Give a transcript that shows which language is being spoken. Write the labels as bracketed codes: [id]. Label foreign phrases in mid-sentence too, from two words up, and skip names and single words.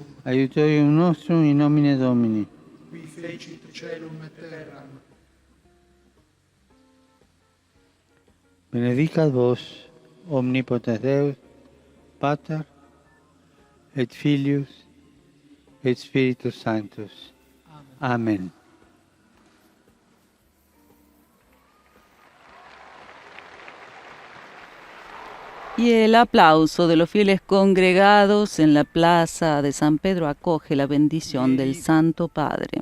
[la] Aiutorium nostrum in nomine Domini. qui fecit caelum et terram. Benedicat vos, omnipotens Deus, Pater, et Filius, et Spiritus Sanctus. Amen. [es] Y el aplauso de los fieles congregados en la plaza de San Pedro acoge la bendición del Santo Padre.